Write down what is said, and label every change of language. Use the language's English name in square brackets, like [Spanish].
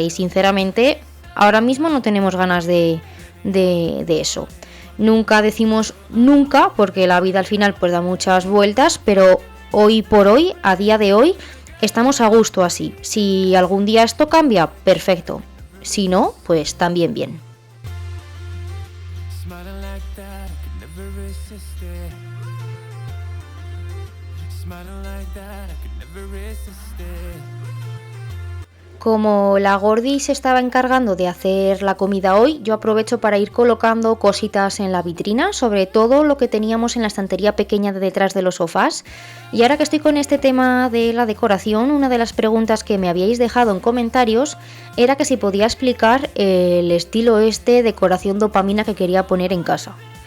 [Spanish] Y sinceramente ahora mismo no tenemos ganas de eso. Nunca decimos nunca porque la vida al final pues da muchas vueltas, pero hoy por hoy, a día de hoy, estamos a gusto así. Si algún día esto cambia, perfecto. Si no, pues también bien. [English] Smiling like that, I could never resist it. Smiling like that, I could never resist it. [Spanish] Como la Gordi se estaba encargando de hacer la comida hoy, yo aprovecho para ir colocando cositas en la vitrina, sobre todo lo que teníamos en la estantería pequeña de detrás de los sofás. Y ahora que estoy con este tema de la decoración, una de las preguntas que me habíais dejado en comentarios era que si podía explicar el estilo decoración dopamina que quería poner en casa.